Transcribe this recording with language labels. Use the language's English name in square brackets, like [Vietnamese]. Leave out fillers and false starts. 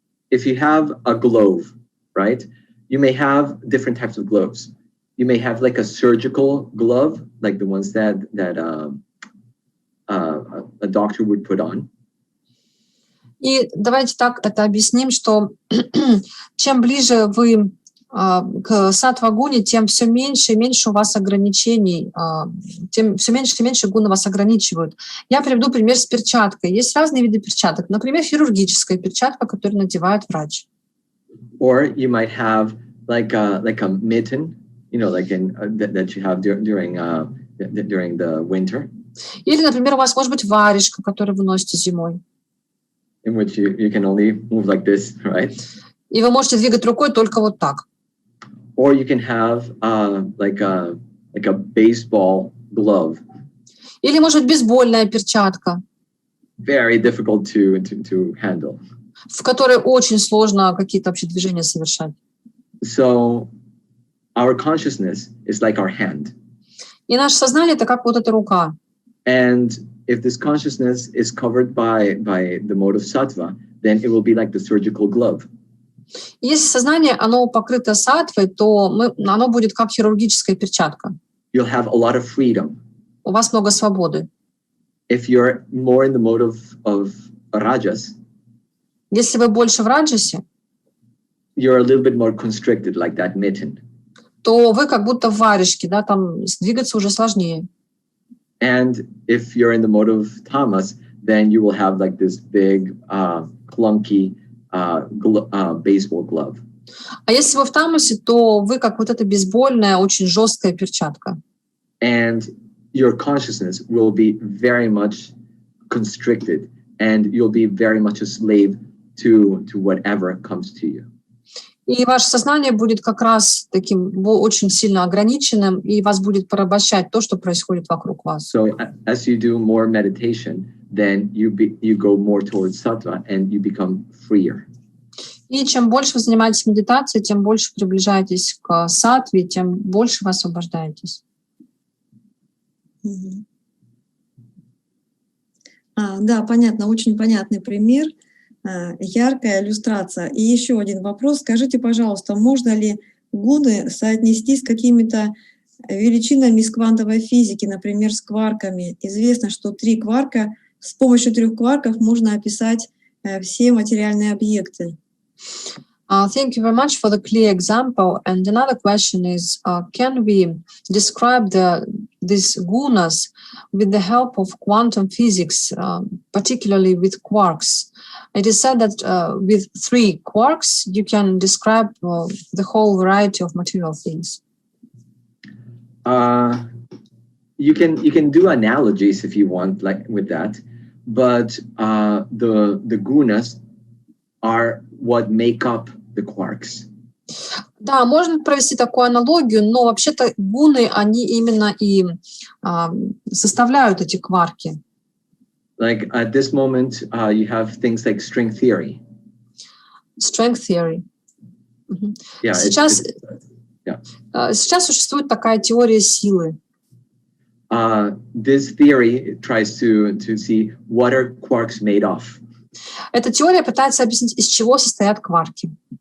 [English] If you have a glove, right? You may have different types of gloves. You may have like a surgical glove, like the ones that a doctor would put on. [Russian] И давайте так это объясним, что чем ближе вы к саттва-гуне, тем все меньше и меньше у вас ограничений, тем все меньше и меньше гуны вас ограничивают. Я приведу пример с перчаткой. Есть разные виды перчаток. Например, хирургическая перчатка, которую надевает врач. [English] Or you might have like a mitten, you know, like that you have during the winter. [Russian] Или, например, у вас может быть варежка, которую вы носите зимой. [English] In which you can only move like this, right? [Russian] И вы можете двигать рукой только вот так. [English] Or you can have like a baseball glove. [Russian] Или, может быть, бейсбольная перчатка, [English] Very difficult to handle. [Russian] в которой очень сложно какие-то вообще движения совершать. [English] So our consciousness is like our hand. [Russian] И наше сознание — это как вот эта рука. [English] And if this consciousness is covered by the mode of sattva, then it will be like the surgical glove. [Russian] И если сознание, оно покрыто саттвой, то оно будет как хирургическая перчатка. [English] You'll have a lot of freedom. [Russian] У вас много свободы. [English] If you're more in the mode of rajas, [Russian] Если вы больше в раджасе, [English] you're a little bit more constricted, like that mitten. [Russian] то вы как будто в варежке, да, там двигаться уже сложнее. [English] And if you're in the mode of tamas, then you will have like this big, clunky baseball glove. [Russian] А если вы в тамасе, то вы как вот эта бейсбольная, очень жесткая перчатка. [English] And your consciousness will be very much constricted, and you'll be very much a slave to whatever comes to you. [Russian] И ваше сознание будет как раз таким очень сильно ограниченным, и вас будет порабощать то, что происходит вокруг вас. [English] So as you do more meditation, then you go more towards sattva, and you become freer. [Russian] И чем больше вы занимаетесь медитацией, тем больше приближаетесь к саттве, тем больше вы освобождаетесь. Да, понятно, очень понятный пример, яркая иллюстрация. И еще один вопрос. Скажите, пожалуйста, можно ли гуны соотнести с какими-то величинами из квантовой физики, например, с кварками? Известно, что с помощью 3 кварков можно описать все материальные объекты. [English] Thank you very much for the clear example. And another question is, can we describe these gunas with the help of quantum physics, particularly with quarks? It is said that with 3 quarks, you can describe the whole variety of material things. You can do analogies if you want, like with that, but the gunas are what make up the quarks. [Russian] Да, можно провести такую аналогию, но вообще-то гуны, они именно и составляют эти кварки. [English] Like at this moment, you have things like string theory. Strength theory. Yeah, [Russian] Сейчас существует такая теория силы. [English] This theory tries to see what are quarks made of. [Russian] Эта теория пытается объяснить, из чего состоят кварки.